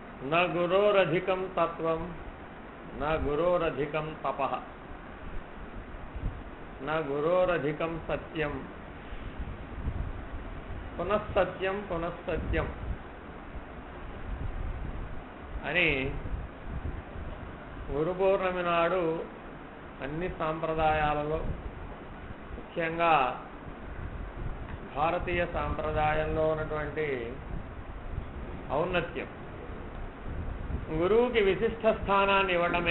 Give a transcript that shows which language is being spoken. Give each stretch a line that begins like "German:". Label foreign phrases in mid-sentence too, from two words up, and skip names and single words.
Sanskrit: न गुरोरधिकं तत्त्वं न गुरोरधिकं तपः न गुरोरधिकं सत्यं पुनఃसत्यं पुनःसत्यं
Telugu: అని గురు పౌర్ణమి నాడు అన్ని సాంప్రదాయాలలో ముఖ్యంగా భారతీయ సాంప్రదాయంలో ఉన్నటువంటి ఔన్నత్యం గురువుకి విశిష్ట స్థానాన్ని ఇవ్వడమే.